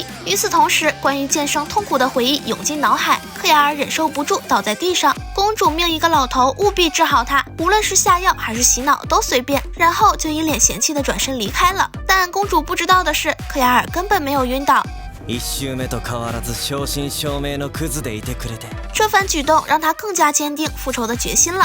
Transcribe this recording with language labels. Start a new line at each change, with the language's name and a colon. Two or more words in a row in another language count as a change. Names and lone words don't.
Chinese: 与此同时，关于剑圣痛苦的回忆涌进脑海，克雅尔忍受不住倒在地上。公主命一个老头务必治好他，无论是下药还是洗脑都随便，然后就一脸嫌弃的转身离开了。但公主不知道的是，克雅尔根本没有晕倒。
Japanese: 1周目と変わらず正真正銘のクズでいてくれて。
Chinese: 这番举动让他更加坚定复仇的决心了。